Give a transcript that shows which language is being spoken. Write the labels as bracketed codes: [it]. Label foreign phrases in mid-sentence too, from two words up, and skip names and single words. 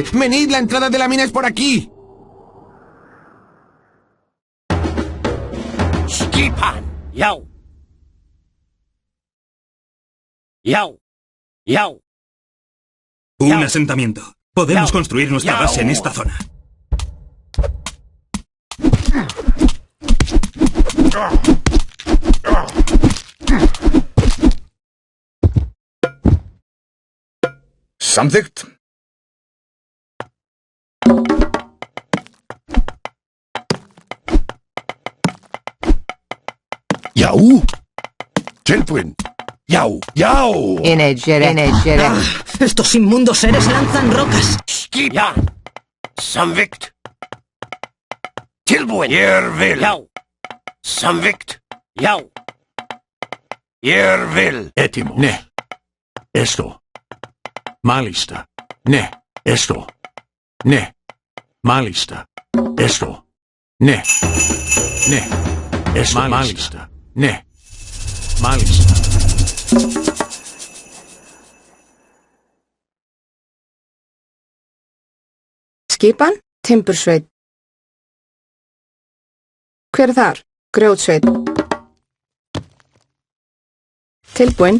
[es] Venid, la entrada de la mina es por aquí. [is] Skipan, yao. Yao. Yao. [es] Un asentamiento. Podemos construir nuestra base en esta zona. [is] Samþykkt. Já. Tilbúin. Já, já. [es] Estos inmundos seres lanzan rocas. [is] Skipan. Samþykkt. Tilbúin. Ég vil. Já. Samþykkt. Já. Ég vil. [el] Έτοιμο. Ναι. Έστω. Μάλιστα. Ναι. Έστω. Ναι. Μάλιστα. Έστω. Ναι. Ναι. Έστω. Μάλιστα. Ναι. Malista. [is] Skipan, Timbursveit. Hver er þar? Grjótsveit. Tilbúin.